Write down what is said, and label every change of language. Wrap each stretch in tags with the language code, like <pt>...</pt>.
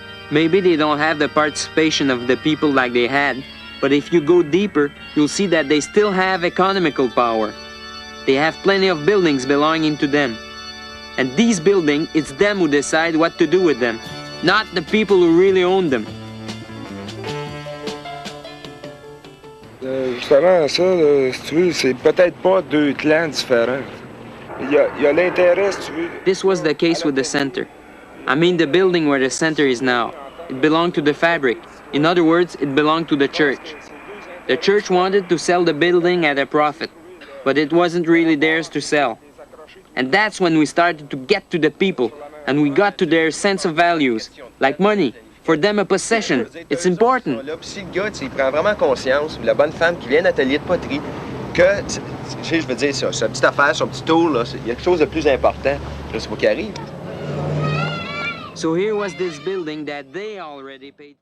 <en>Maybe they don't have the participation of the people like they had, but if you go deeper, you'll see that they still have economical power. They have plenty of buildings belonging to them. And these buildings, it's them who decide what to do with them, not the people who really own them.</en> <fr>Justement, ça, si tu veux, c'est peut-être pas deux clans différents. Il y a l'intérêt, si tu veux.</fr> <en>This was the case with the center. I mean the building where the center is now. It belonged to the fabric. In other words, it belonged to the church. The church wanted to sell the building at a profit, but it wasn't really theirs to sell. And that's when we started to get to the people, and we got to their sense of values, like money. For them, a possession. It's important.</en> <fr>Si le gars, il prend vraiment conscience, la bonne femme qui vient d'atelier de poterie, que, je veux dire, sa petite affaire, son petit tour, là, il y a quelque chose de plus important. Je sais pas qui arrive.</fr> <en>So here was this building that they already paid.</en>